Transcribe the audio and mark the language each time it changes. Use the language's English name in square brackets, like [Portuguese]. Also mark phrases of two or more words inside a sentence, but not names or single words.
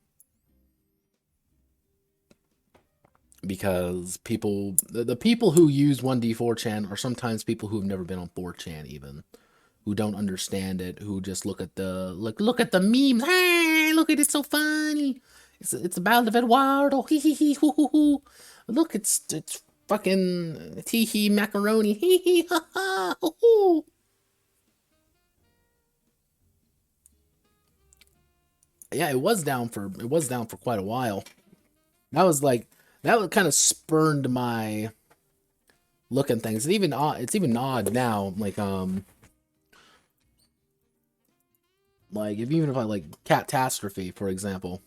[English] Because the people who use 1D4chan are sometimes people who've never been on 4chan even, who don't understand it, who just look at the memes. Hey, look at it, so funny. It's about Eduardo. Hee hee hee hoo hoo hoo. Look, it's fucking tee hee macaroni, hee hee ha ha, hoo hoo. Yeah, it was down for quite a while. That was like that was kind of spurned my look at things. It's even odd now. Like if even if I like Catastrophe, for example.